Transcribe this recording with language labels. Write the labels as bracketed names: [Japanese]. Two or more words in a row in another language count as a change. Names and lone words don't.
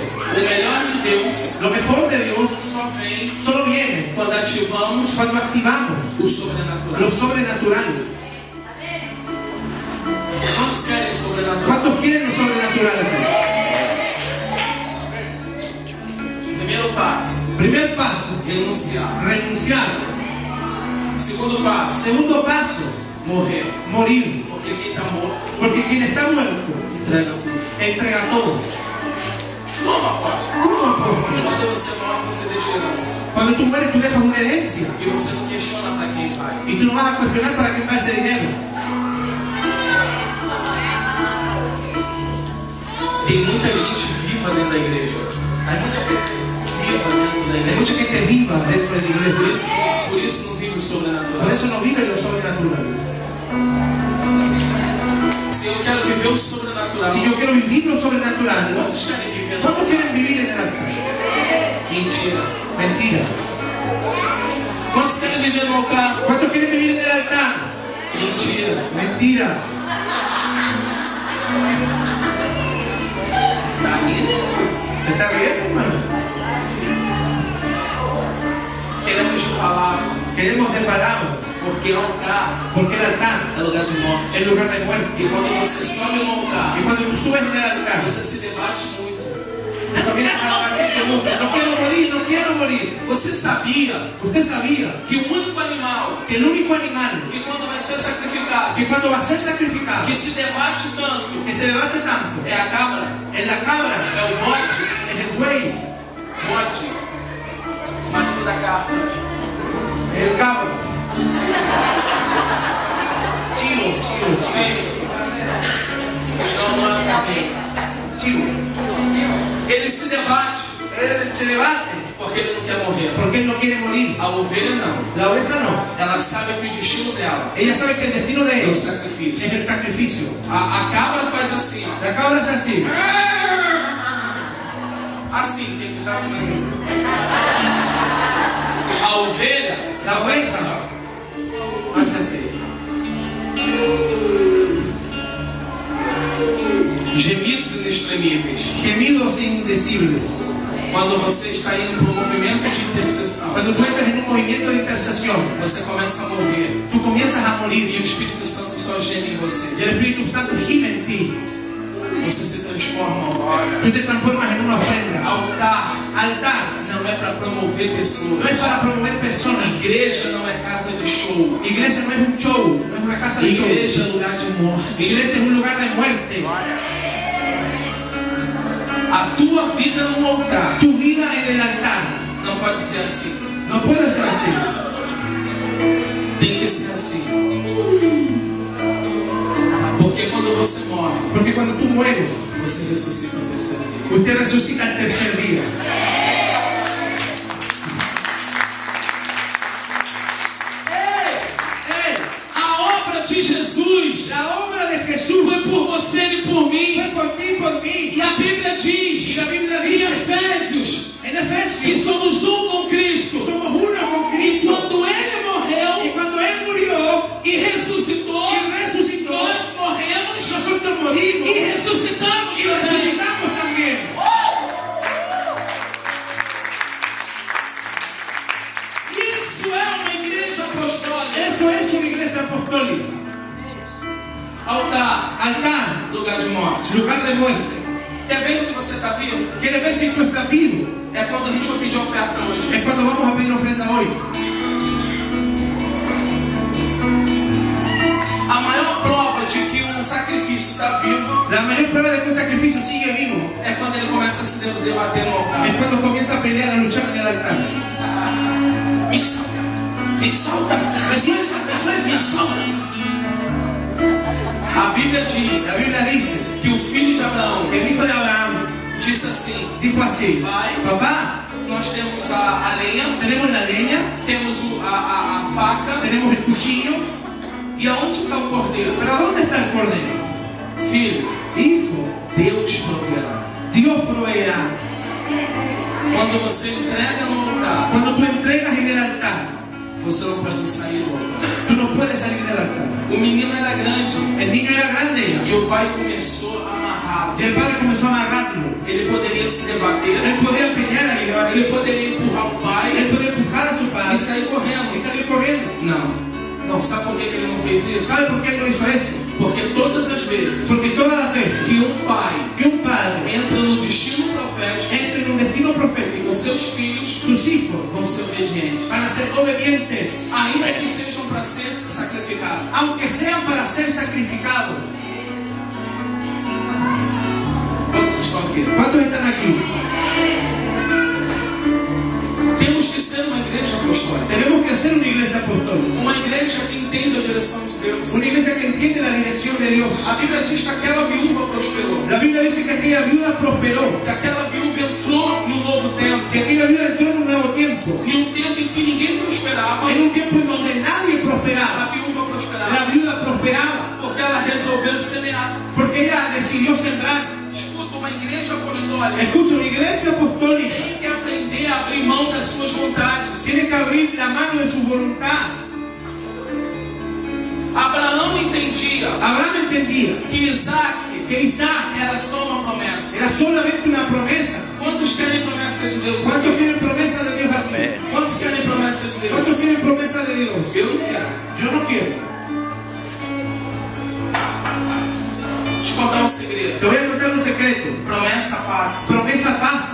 [Portuguese] O melhor de Deus [Spanish] Lo mejor de Dios [Portuguese] só vem [Spanish] solo viene [Portuguese] quando ativamos [Spanish] cuando activamos [Portuguese] o sobrenatural. [Spanish] lo sobrenatural. [Portuguese] Quantos querem sobrenatural? [Spanish] ¿Cuántos quieren lo sobrenatural aquí? [Portuguese] Primeiro passo, [Spanish] Primer paso, [Portuguese] renunciar. [Spanish] renunciar. [Portuguese] Segundo passo, [Spanish] Segundo paso, [Portuguese] morrer. [Spanish] morir. [Portuguese] Porque quem está morto [Spanish] Porque quien está muerto [Portuguese] entrega tudo. [Spanish] entrega todo. [Portuguese] Como apóstolo? [Spanish] ¿Cómo apóstol? [Portuguese] Quando você morre, você deixa herança. [Spanish] Cuando tú mueres, tú dejas una herencia. [Portuguese] E você não questiona para quem vai. [Spanish] Y tú no vas a cuestionar para quién va ese dinero. [Portuguese] Tem muita gente viva dentro da igreja. [Spanish] Hay mucha gente, [Portuguese] Viva dentro da [Spanish] hay [Portuguese] igreja. [Spanish] mucha gente viva dentro de la iglesia. [Portuguese] Por isso não vive o [Spanish] Por [Portuguese] sobrenatural. [Spanish] eso no vive lo sobrenatural. [Portuguese] Se eu quero viver o sobrenatural, [Spanish] Si yo quiero vivir lo sobrenatural, [Portuguese] quantos querem viver no [Spanish] ¿cuántos quieren vivir en el altar? [Portuguese] Mentira. [Spanish] Mentira. [Portuguese] Quantos querem viver no altar? [Spanish] ¿Cuántos quieren vivir en el altar? [Portuguese] Mentira. [Spanish] Mentira. [Portuguese] Tá rindo? [Spanish] ¿Se está riendo, hermano? [Portuguese] Queremos de palavra. [Spanish] Queremos de palabras, [Portuguese] Porque altar [Spanish] porque el altar [Portuguese] é lugar de morte. [Spanish] es lugar de muerte. [Portuguese] E quando você sobe no altar, [Spanish] Y cuando tú subes en el altar, [Portuguese] você se debate muito. [Spanish] comienzas a debatirte mucho. No quiero morir, no quiero morir. [Portuguese] Você sabia [Spanish] Usted sabía [Portuguese] que o único animal [Spanish] que el único animal [Portuguese] que quando vai ser sacrificado, [Spanish] que cuando va a ser sacrificado, [Portuguese] que se debate tanto, [Spanish] que se debate tanto, [Portuguese] é a cabra, [Spanish] en la cabra, [Portuguese] é o bode, [Spanish] en el buey, [Portuguese] bode, marido da cabra. [Spanish] el cabro, chivo, [Portuguese] Sim. Não é cabra. [Spanish] chivo. [Portuguese] Ele se debate [Spanish] Él se debate [Portuguese] porque ele não quer morrer. [Spanish] porque él no quiere morir. [Portuguese] A ovelha não. [Spanish] La oveja no. [Portuguese] Ela sabe que o destino dela [Spanish] Ella sabe que el destino de [Portuguese] é [Spanish] él [Portuguese] o [Spanish] es [Portuguese] sacrifício. [Spanish] el sacrificio. [Portuguese] A cabra faz assim, ó. [Spanish] La cabra es así. [Portuguese] Assim, tem que usar a ovelha, [Spanish] La [Portuguese] só faz [Spanish] oveja [Portuguese] assim, ó. [Spanish] hace así. [Portuguese] Gemidos inexprimíveis. [Spanish] Gemidos indecibles. [Portuguese] Quando você está indo para um movimento de intercessão, [Spanish] Cuando tú entras en un movimiento de intercesión, [Portuguese] você começa a morrer. [Spanish] tú comienzas a [Portuguese] E [Spanish] morir [Portuguese] o Espírito Santo só geme em você. [Spanish] y el Espíritu Santo gime en ti. [Portuguese] Você se transforma em ofrenda. [Spanish] Tú te transformas en una ofrenda. [Portuguese] Altar [Spanish] Altar [Portuguese] não é para promover [Spanish] no [Portuguese] pessoas. [Spanish] es para promover personas. [Portuguese] Igreja não é casa de show. [Spanish] Iglesia no es un show, no es una casa de show. [Portuguese] Igreja é lugar de morte. [Spanish] Iglesia es un lugar de muerte. [Portuguese] A tua vida no altar [Spanish] Tu vida en el altar [Portuguese] pode ser assim. [Spanish] No puede ser así. [Portuguese] Tem que ser assim. Porque quando você morre, [Spanish] Porque cuando tú mueres, [Portuguese] você ressuscita no terceiro dia. [Spanish] usted resucita al tercer día. [Portuguese] A obra de Jesus [Spanish] La obra de Jesús [Portuguese] foi por você e por mim. [Spanish] fue por ti y por mí. [Portuguese] E a Bíblia diz [Spanish] Y la Biblia [Portuguese] em [Spanish] dice [Portuguese] Efésios [Spanish] en [Portuguese] que [Spanish] Efesios [Portuguese] somos um com Cristo. [Spanish] somos uno con [Portuguese] E [Spanish] Cristo. [Portuguese] quando Ele morreu [Spanish] Y cuando Él murió [Portuguese] e ressuscitou, [Spanish] y resucitó, [Portuguese] nós morremos [Spanish] nosotros morimos [Portuguese] e ressuscitamos [Spanish] y [Portuguese] também. [Spanish] resucitamos también. [Portuguese] Isso é uma igreja apostólica. [Spanish] Eso es una iglesia apostólica. [Portuguese] Altar, [Spanish] Altar, [Portuguese] lugar de morte. [Spanish] lugar de muerte. [Portuguese] Quer ver se você está vivo? [Spanish] ¿Quieres ver si tú estás vivo? [Portuguese] É quando a gente vai pedir oferta hoje. [Spanish] Es cuando vamos a pedir ofrenda hoy. [Portuguese] A maior prova de que um sacrifício está vivo [Spanish] La mayor prueba de que un sacrificio sigue vivo [Portuguese] é quando ele começa a se debater no altar. [Spanish] es cuando comienza a pelear, a luchar en el altar. [Portuguese] Me solta, me solta, [Spanish] Me suelta, [Portuguese] me solta. A Bíblia diz [Spanish] La Biblia dice [Portuguese] que o filho de Abraão [Spanish] que el hijo de Abraham [Portuguese] disse assim: [Spanish] dijo así: [Portuguese] Pai, [Spanish] papá, [Portuguese] nós temos a lenha, [Spanish] tenemos la leña, [Portuguese] temos a faca, [Spanish] tenemos el cuchillo, [Portuguese] e aonde está o cordeiro? [Spanish] pero ¿dónde está el cordero? [Portuguese] Filho, [Spanish] Hijo, [Portuguese] Deus proverá. [Spanish] Dios proveerá. [Portuguese] Quando você entrega no altar, [Spanish] Cuando tú entregas en el altar, [Portuguese] você não pode sair do altar. [Spanish] tú no puedes salir del altar. [Portuguese] O menino era grande [Spanish] El niño era grande [Portuguese] e o pai começou a amarrá-lo. [Spanish] y el padre comenzó a amarrarlo. [Portuguese] Ele poderia se debater, [Spanish] Él podía pelear y [Portuguese] ele [Spanish] debatir. [Portuguese] poderia empurrar o [Spanish] Él [Portuguese] pai [Spanish] podía empujar a su [Portuguese] e [Spanish] padre [Portuguese] sair correndo. [Spanish] y salir corriendo. [Portuguese] Não. [Spanish] No. [Portuguese] Sabe por que ele não fez isso? [Spanish] ¿Sabe por qué él no hizo eso? [Portuguese] Porque todas as vezes [Spanish] Porque todas las veces [Portuguese] que um pai [Spanish] que un padre [Portuguese] entra no destino profético, [Spanish] entre en un destino profético, [Portuguese] os seus filhos [Spanish] sus hijos [Portuguese] vão ser obedientes. [Spanish] van a ser obedientes, [Portuguese] Ainda que sejam para ser sacrificados. [Spanish] aunque sean para ser sacrificados. [Portuguese] Quantos estão aqui? [Spanish] ¿Cuántos están aquí? [Portuguese] Temos que ser uma igreja apostólica. [Spanish] Tenemos que ser una iglesia apostólica, [Portuguese] Uma igreja que entende a direção de Deus. [Spanish] una iglesia que entiende la dirección de Dios. [Portuguese] A Bíblia diz que aquela viúva prosperou. [Spanish] La Biblia dice que aquella viuda prosperó, [Portuguese] Que aquela viúva entrou no novo tempo. [Spanish] que aquella viuda entró en un nuevo tiempo, [Portuguese] Em um tempo em que ninguém prosperava, [Spanish] en un tiempo en donde nadie [Portuguese] a [Spanish] prosperaba. [Portuguese] viúva prosperava. [Spanish] La viuda prosperaba [Portuguese] Porque ela resolveu semear. [Spanish] porque ella decidió sembrar. [Portuguese] Escuta, uma igreja apostólica [Spanish] Escucha, una iglesia apostólica [Portuguese] tem que aprender a abrir mão das suas vontades. [Spanish] tiene que abrir la mano de su voluntad. [Portuguese] Abraão entendia [Spanish] Abraham entendía [Portuguese] que Isaac [Spanish] que Isaac [Portuguese] era só uma promessa. [Spanish] era solamente una promesa. [Portuguese] Quantos querem promessa de Deus? [Spanish] ¿Cuántos quieren promesa de Dios aquí? Amén. [Portuguese] Quantos querem promessa de [Spanish] ¿Cuántos [Portuguese] Deus? [Spanish] quieren promesa de Dios? [Portuguese] Eu não quero. [Spanish] Yo no quiero. [Portuguese] Te contar um segredo. [Spanish] Te voy a contar un secreto. [Portuguese] Promessa passa. [Spanish] Promesa pasa,